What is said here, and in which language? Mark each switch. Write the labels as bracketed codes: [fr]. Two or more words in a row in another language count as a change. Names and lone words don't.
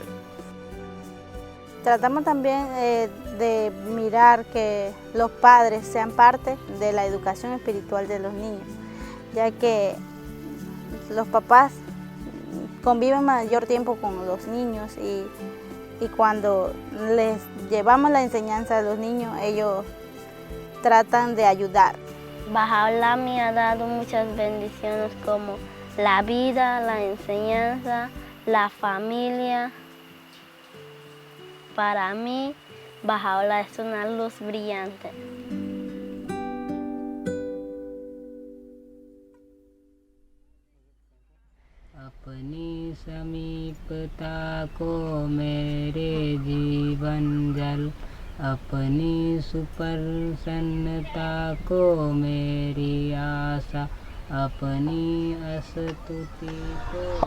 [es] Tratamos también de mirar que los padres sean parte de la educación espiritual de los niños, ya que los papás conviven mayor tiempo con los niños y cuando les llevamos la enseñanza a los niños, ellos tratan de ayudar. Bahá'u'lláh me ha dado muchas bendiciones como la vida, la enseñanza, la familia. Para mí, Bahá'u'lláh es una luz brillante. [hi] अपनी समीपता को मेरे जीवन जल अपनी सुप्रसन्नता को मेरी आशा अपनी स्तुति को।